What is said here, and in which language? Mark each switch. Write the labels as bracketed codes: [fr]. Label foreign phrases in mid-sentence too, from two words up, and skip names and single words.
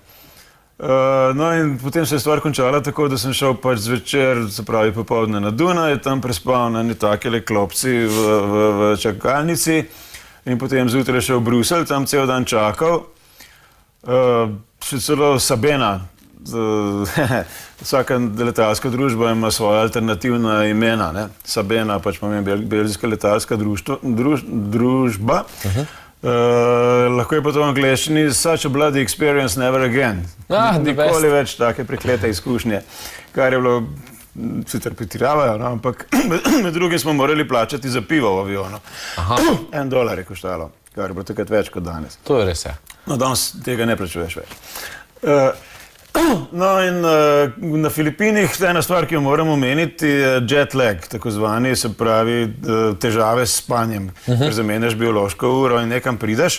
[sl] No in potem se je stvar končala tako, da sem šel pač zvečer, se pravi popoldne na Dunaj, tam prespal na eni takele klopci v čakalnici in potem zjutraj šel v Bruselj, tam cel dan čakal. Še celo Sabena, vsaka letalska družba ima svoja alternativna imena. Ne? Sabena pač pomeni belgijska letalska družba. Lahko je pa to v angleščini [en] such a bloody experience never again. [sl] Nikoli več take preklete izkušnje, kar je bilo, sicer pretiravajo, no, ampak med drugim smo morali plačati za pivo v avionu. $1 je koštalo, kar je bilo takrat več kot danes. To je res, ja. No, danes tega ne plačuješ več. No in na Filipinih ena stvar, ki jo moram omeniti, je [en] jet lag, [sl] tako zvani, se pravi težave s spanjem, ker zamenjaš biološko uro in nekam prideš.